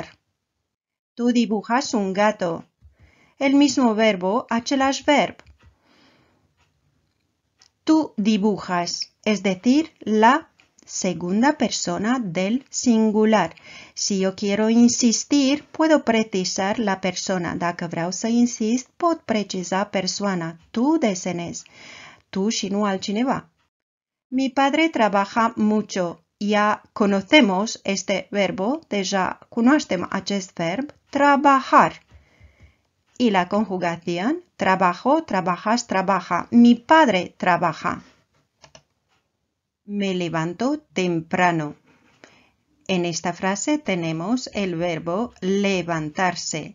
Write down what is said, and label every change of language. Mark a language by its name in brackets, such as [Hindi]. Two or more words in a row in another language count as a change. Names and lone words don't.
[Spanish] Tú dibujas un gato. El mismo verbo, [Romanian] același verb. [Spanish] Tú dibujas, es decir, la segunda persona del singular. Si eu quiero insistir, puedo precisar la persona. [Romanian] Dacă vreau să insist, pot preciza persoana. Tu desenezi. Tu și nu altcineva. [Spanish] Mi padre trabaja mucho. Ya conocemos este verbo, [Romanian] deja cunoaștem acest verb, trabajar. [Spanish] Y la conjugación, trabajo, trabajas, trabaja. Mi padre trabaja. Me levanto temprano. En esta frase tenemos el verbo levantarse.